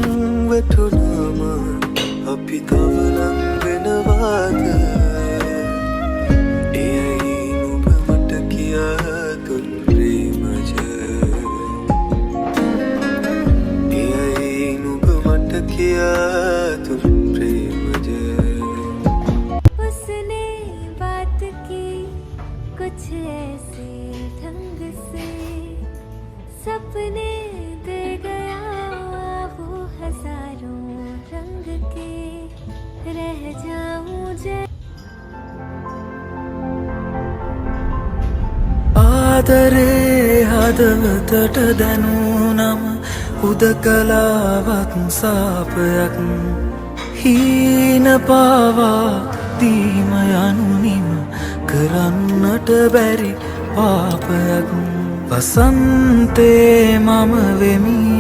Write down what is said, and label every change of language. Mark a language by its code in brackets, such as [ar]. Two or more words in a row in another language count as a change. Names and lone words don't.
[si] අපි තවලම් වෙනවාද එයයි නුඹ මට කියා දුන් ප්‍රේමජ එයයි නුඹ මට කියා දුන් ප්‍රේමජ [hi] उसने बात की कुछ ऐसे ढंग से सपने दे गया वो हजारों रंग के रह जाऊं जै [si] ආදරේ හදවතට දැනුනම උදකලාවත් සාපයක් හීන පාවා දීම යනුනිම කරන්නට බැරි පාපයක් වසන්තේ මම වෙමි